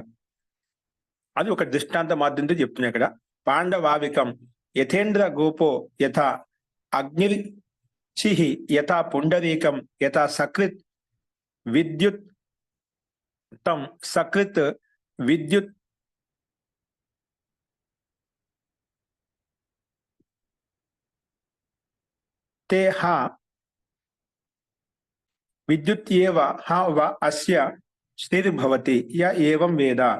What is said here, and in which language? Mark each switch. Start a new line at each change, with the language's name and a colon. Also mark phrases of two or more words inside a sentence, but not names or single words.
Telugu: అది ఒక దృష్టాంత మాధ్యంతో చెప్తున్నాయి ఇక్కడ.
Sanskrit: పాండవావికం యథేంద్ర గోపో యథా అగ్నిర్చిహి యథా పుండరీకం యథా సకృత్ విద్యుత్ తం సకృత్ విద్యుత్ ते विद्युत्येव वा अस्य स्थितिर्भवति य एवं वेद।